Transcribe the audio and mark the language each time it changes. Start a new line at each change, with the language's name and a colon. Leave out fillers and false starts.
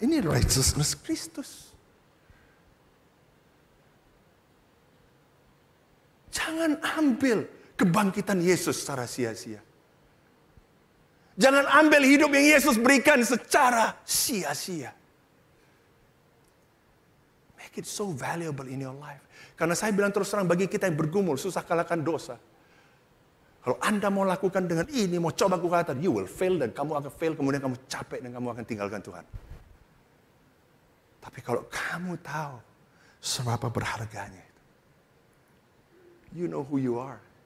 Indonesian: Ini righteousness Kristus. Jangan ambil kebangkitan Yesus secara sia-sia. Jangan ambil hidup yang Yesus berikan secara sia-sia.
English: Make it so valuable in your life.
Indonesian: Karena saya bilang terus terang bagi kita yang bergumul, susah kalahkan dosa. Kalau Anda mau lakukan dengan ini, mau coba kukatakan,
English: you will fail
Indonesian: dan kamu akan fail, kemudian kamu capek dan kamu akan tinggalkan Tuhan. Tapi kalau kamu tahu seberapa berharganya itu,
English: you know who you are.